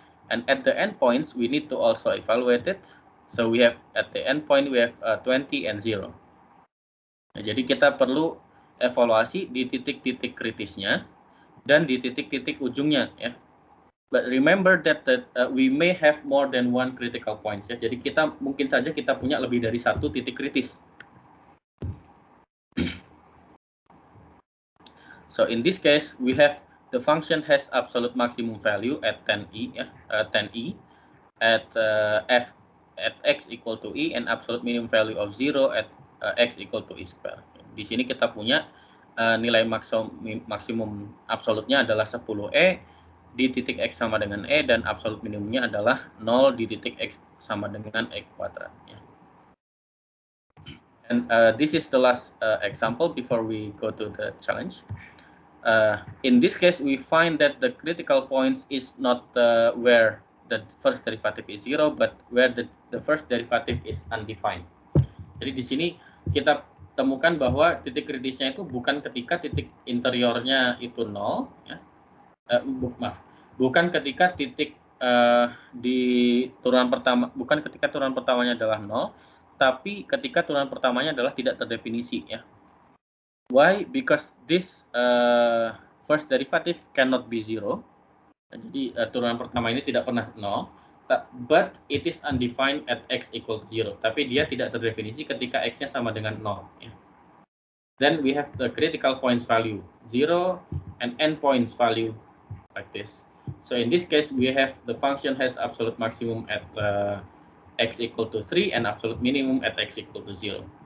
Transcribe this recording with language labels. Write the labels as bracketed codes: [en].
[en] And at the endpoints, we need to also evaluate it. So we have at the endpoint we have 20 and 0. [id] Nah, jadi kita perlu evaluasi di titik-titik kritisnya dan di titik-titik ujungnya, ya. [en] But remember that we may have more than one critical points, ya. [id] Jadi mungkin saja kita punya lebih dari satu titik kritis. [en] So in this case, we have the function has absolute maximum value at 10e, 10e at x equal to e and absolute minimum value of 0 at x equal to e square. [id] Di sini kita punya nilai maksimum absolutnya adalah 10e di titik x sama dengan e, dan absolut minimumnya adalah 0 di titik x sama dengan e kuadrat. Ya. [en] And this is the last example before we go to the challenge. In this case, we find that the critical points is not where the first derivative is 0, but where the first derivative is undefined. [id] Jadi di sini kita temukan bahwa titik kritisnya itu bukan ketika titik interiornya itu 0, ya. Bukan ketika titik di turunan pertama, bukan ketika turunan pertamanya adalah 0, tapi ketika turunan pertamanya adalah tidak terdefinisi ya. [en] Why? Because this first derivative cannot be 0. [id] Jadi turunan pertama ini tidak pernah 0, [en] but it is undefined at x equal to 0. [id] Tapi dia tidak terdefinisi ketika x-nya sama dengan 0. Ya. [en] Then we have the critical points value 0 and end points value like this. So in this case, we have the function has absolute maximum at x equal to 3 and absolute minimum at x equal to 0.